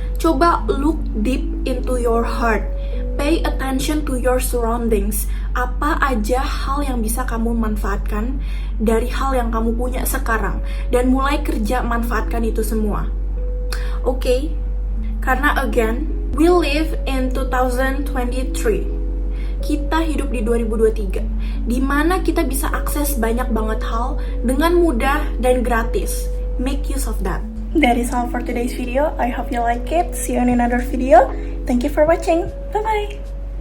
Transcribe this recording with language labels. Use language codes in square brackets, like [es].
[id] Coba [en] look deep into your heart. Pay attention to your surroundings. [id] Apa aja hal yang bisa kamu manfaatkan dari hal yang kamu punya sekarang, dan mulai kerja manfaatkan itu semua. Oke? Karena [en] again, we live in 2023. [id] Kita hidup di 2023, di mana kita bisa akses banyak banget hal dengan mudah dan gratis. [en] Make use of that. That is all for today's video. I hope you like it. See you in another video. Thank you for watching. Bye-bye.